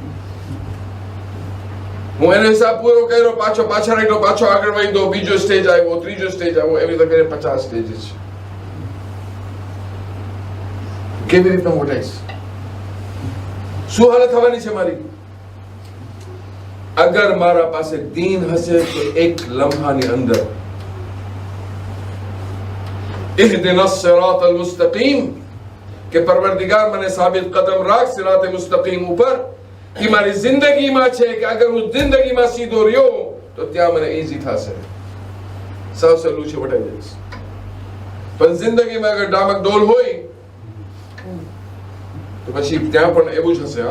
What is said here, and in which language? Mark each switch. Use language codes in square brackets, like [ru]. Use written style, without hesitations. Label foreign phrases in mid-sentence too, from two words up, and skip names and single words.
[gu] હું એનો હિસાબ પૂરો કર્યો, પાછો પાછળ આવ્યો, પાછો આગળ વધ્યો, બીજો સ્ટેજ આવ્યો, ત્રીજો સ્ટેજ આવ્યો, એવી રીતે કરીને 50 સ્ટેજીસ છે. કેવી રીતના મોટાઈશ? શું હાલત થવાની છે મારી? અગર મારા પાસે દીન હશે તો એક લમ્હાની અંદર [ar] اهدنا الصراط المستقيم [gu] કે પરવરદિગાર મને સાબિત કદમ રાખ [ar] صراط مستقيم [gu] ઉપર. કે મારી જિંદગીમાં છે કે અગર હું જિંદગીમાં સીધો રહ્યો તો ત્યાં મને ઈઝી થશે. સાવ સહેલું છે, વટાઈ જઈશ. પણ જિંદગીમાં અગર ડામક ડોલ હોય તો પછી ત્યાં પણ એવું જ હશે.